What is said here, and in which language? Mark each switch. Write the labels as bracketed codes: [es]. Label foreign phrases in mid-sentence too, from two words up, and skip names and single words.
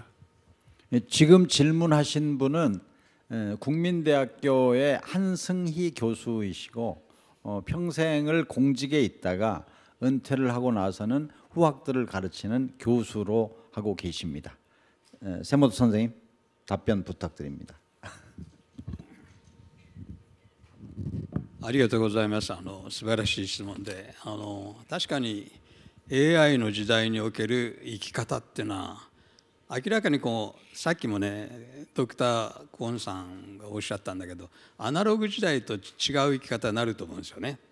[ko] 지금 질문하신 분은 국민대학교의 한승희 교수이시고 평생을 공직에 있다가 은퇴를 하고 나서는 후학들을 가르치는 교수로 하고 계십니다. 세모도 선생님 답변 부탁드립니다. [ja] ありがとうございます。素晴らしい質問で、確かに AI の時代における生き方っていうのは明らかにさっきもねドクター・コンさんがおっしゃったんだけどアナログ時代と違う生き方になると思うんですよね。